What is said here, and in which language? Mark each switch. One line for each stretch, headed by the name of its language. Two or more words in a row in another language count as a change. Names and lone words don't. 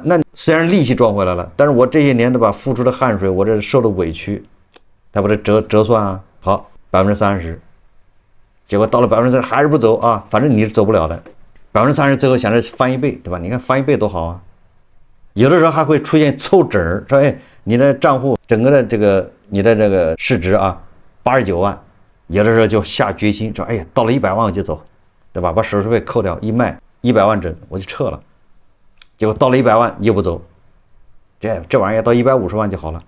Chinese: 那雖然利息賺回來了，但是我這些年對吧，付出的汗水，我這受的委屈，他把這折算啊，好30%，結果到了30%還是不走啊，反正你是走不了的。30%最後想着翻1倍，對吧？你看翻1倍多好啊！有的時候還會出現湊整兒，說哎，你的賬戶整個的這個你的這個市值啊89萬，有的時候就下決心說哎呀，到了100萬我就走，對吧？把手續費扣掉，一賣100萬整我就撤了。結果到了100萬又不走，這玩意兒到150萬就好了。